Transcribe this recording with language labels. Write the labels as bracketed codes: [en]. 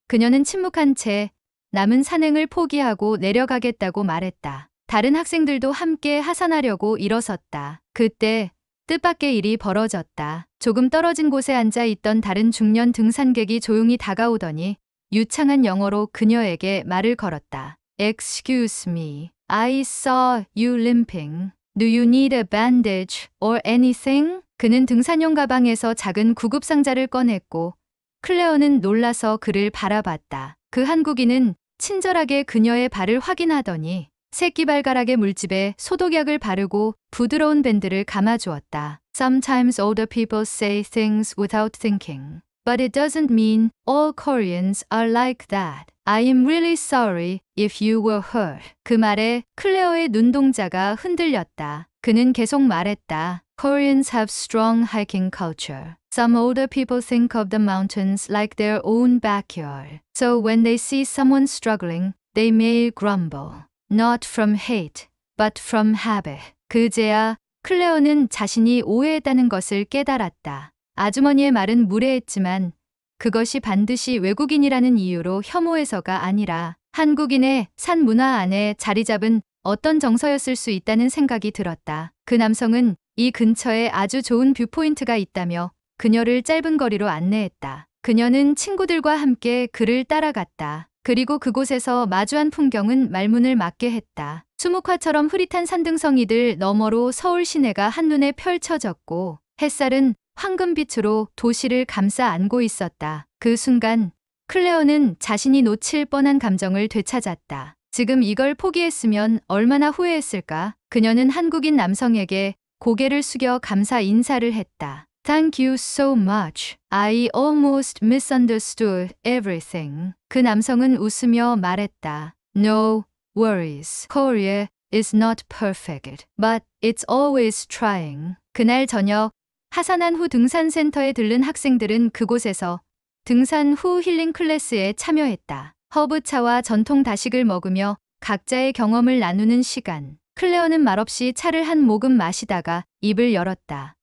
[ko] 그녀는 침묵한 채 남은 산행을 포기하고 내려가겠다고 말했다. 다른 학생들도 함께 하산하려고 일어섰다. 그때 뜻밖의 일이 벌어졌다. 조금 떨어진 곳에 앉아 있던 다른 중년 등산객이 조용히 다가오더니 유창한 영어로 그녀에게 말을 걸었다. [en] Excuse me, I saw you limping. Do you need a bandage or anything? [ko] 그는 등산용 가방에서 작은 구급상자를 꺼냈고 클레어는 놀라서 그를 바라봤다. 그 한국인은 친절하게 그녀의 발을 확인하더니 새끼발가락의 물집에 소독약을 바르고 부드러운 밴드를 감아주었다. [en] Sometimes older people say things without thinking. But it doesn't mean all Koreans are like that. I am really sorry if you were hurt. [ko] 그 말에 클레어의 눈동자가 흔들렸다. 그는 계속 말했다. [en] Koreans have strong hiking culture. Some older people think of the mountains like their own backyard. So when they see someone struggling, they may grumble. Not from hate, but from habit. [ko] 그제야 클레어는 자신이 오해했다는 것을 깨달았다. 아주머니의 말은 무례했지만 그것이 반드시 외국인이라는 이유로 혐오해서가 아니라 한국인의 산 문화 안에 자리 잡은 어떤 정서였을 수 있다는 생각이 들었다. 그 남성은 이 근처에 아주 좋은 뷰포인트가 있다며 그녀를 짧은 거리로 안내했다. 그녀는 친구들과 함께 그를 따라갔다. 그리고 그곳에서 마주한 풍경은 말문을 막게 했다. 수묵화처럼 흐릿한 산등성이들 너머로 서울 시내가 한눈에 펼쳐졌고 햇살은 황금빛으로 도시를 감싸 안고 있었다. 그 순간 클레어는 자신이 놓칠 뻔한 감정을 되찾았다. 지금 이걸 포기했으면 얼마나 후회했을까? 그녀는 한국인 남성에게 고개를 숙여 감사 인사를 했다. [en] Thank you so much. I almost misunderstood everything. [ko] 그 남성은 웃으며 말했다. [en] No worries. Korea is not perfect, but it's always trying. [ko] 그날 저녁 하산한 후 등산센터에 들른 학생들은 그곳에서 등산 후 힐링 클래스에 참여했다. 허브차와 전통 다식을 먹으며 각자의 경험을 나누는 시간. 클레어는 말없이 차를 한 모금 마시다가 입을 열었다.